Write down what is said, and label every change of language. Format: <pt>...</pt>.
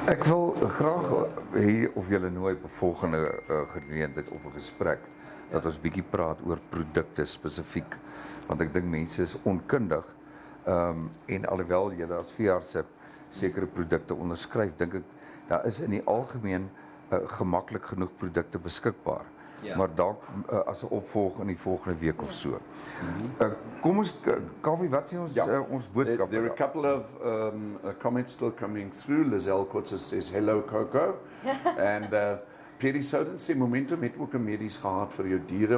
<af>Ek wil graag hê of julle nooi op 'n volgende geleentheid of 'n gesprek dat ons bietjie praat oor produkte spesifiek, want ek dink mense is onkundig en alhoewel julle as veeartse sekere produkte onderskryf, dink ek daar is in die algemeen gemaklik genoeg produkte beskikbaar. Maar dalk as 'n opvolg in die volgende week of so. Kom ons Kaufeee, wat sê ons boodskap?</af> <en>There are a couple of comments still coming through. Lizelle Kotze says hello Coco.</en> <af>And Pierre Soden sê Momentum het ook 'n medies gehad vir jou diere.</af>